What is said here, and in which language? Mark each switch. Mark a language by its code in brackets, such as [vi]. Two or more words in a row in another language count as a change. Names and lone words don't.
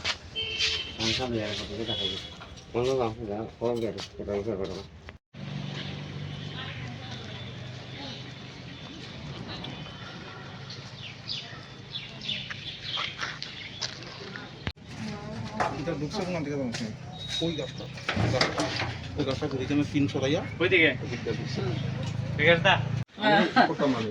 [vi] Làm sao để có cái gì? Nó làm không được, không được, cái đầu cái đầu. [bn] এটা ঢুকছে কোন দিকে যাচ্ছে ওই গাছটা ওই গাছটা ঘুরে যাবে 300 টাকা ওই দিকে ঠিক আছে কত মানে